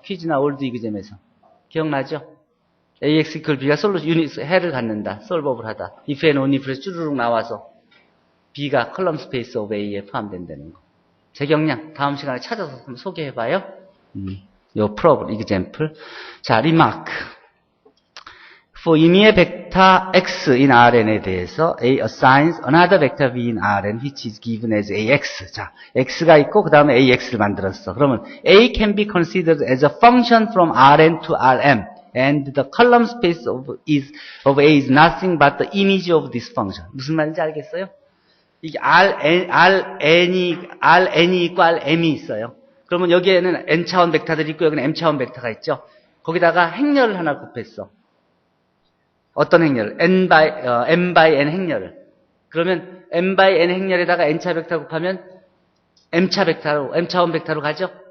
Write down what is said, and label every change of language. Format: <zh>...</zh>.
<ko>퀴즈나 올드 이그잼에서. 기억나죠? AX equal B가 솔루션 해를 갖는다. 솔버블 하다.</ko> <en>if and only if</en> <ko>에서 쭈르륵 나와서 B가 컬럼 스페이스 오브 A에 포함된다는 거. 재경량 다음 시간에 찾아서 한번 소개해봐요. 요 프로블 example. 자, 리마크.</ko> <en>For</en> <ko>임의의 벡터</ko> <en>X in Rn에 대해서 A assigns another vector V in Rn which is given as AX.</en> <ko>자, X가 있고 그 다음에 AX를 만들었어.</ko> <en>그러면 A can be considered as a function from Rn to Rm and the column space of A is nothing but the image of this function.</en> <ko>무슨 말인지 알겠어요? 이게 Rn이 있고 Rm이 있어요. 그러면 여기에는 N차원 벡터들이 있고 여기는 M차원 벡터가 있죠. 거기다가 행렬을 하나 곱했어. 어떤 행렬을? M by N 행렬을. 그러면 M by N 행렬에다가 N차 벡터 곱하면 M차원 벡터로 가죠?</ko>